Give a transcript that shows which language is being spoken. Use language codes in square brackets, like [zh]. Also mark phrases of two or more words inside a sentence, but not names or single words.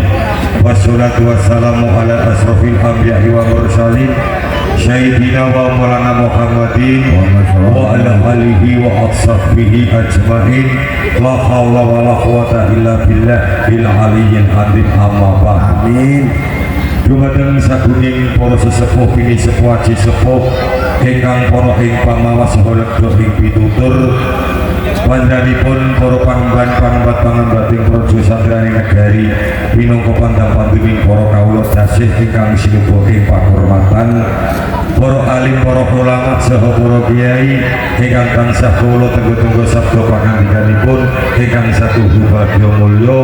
[ar] والصلاة والسلام على أشرف الأنبياء والمرسلين سيدنا ومولانا محمد وعلى آله وأصحابه أجمعين. لا حول ولا قوة إلا بالله العلي العظيم. أما بعد. Amin. [jv] Dumateng saguning para sesepuh pini sepuh aji sepuh ingkang para ing pamawas holegdo ing pitutur panjenenganipun para pangemban-pangembat-pangembating praja satriyaning negari minangka pandang-pandheming para kawula dasih ingkang sinuwun ing pakurmatan para alim, para ulama, saha para kiai ingkang tansah kawula tenggo-tenggo sabda pangandikanipun ingkang satuhu bagya mulya.